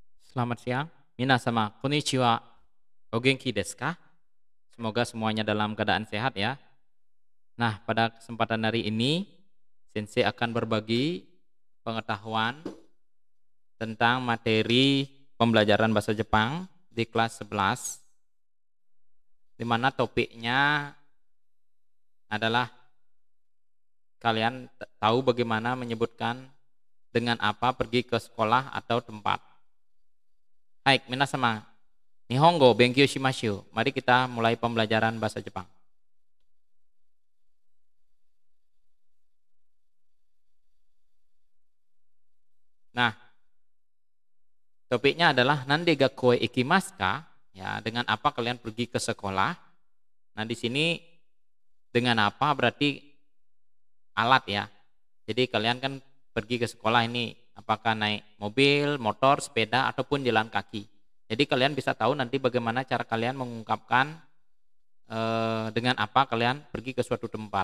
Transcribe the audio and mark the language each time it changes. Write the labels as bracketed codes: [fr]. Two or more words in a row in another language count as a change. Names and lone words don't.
[id] Selamat siang. [ja] 皆様、こんにちは. お元気ですか? [id] Semoga semuanya dalam keadaan sehat ya. Nah, pada kesempatan hari ini, Sensei akan berbagi pengetahuan tentang materi pembelajaran bahasa Jepang di kelas 11, di mana topiknya adalah kalian tahu bagaimana menyebutkan dengan apa pergi ke sekolah atau tempat. Hai, [ja] 皆様。日本語勉強します. [id] Mari kita mulai pembelajaran bahasa Jepang. Nah, topiknya adalah [ja] 何で学校へ行きますか? [id] Ya, dengan apa kalian pergi ke sekolah? Nah, di sini dengan apa berarti alat ya. Jadi kalian kan pergi ke sekolah ini apakah naik mobil, motor, sepeda ataupun jalan kaki. Jadi kalian bisa tahu nanti bagaimana cara kalian mengungkapkan dengan apa kalian pergi ke suatu tempat.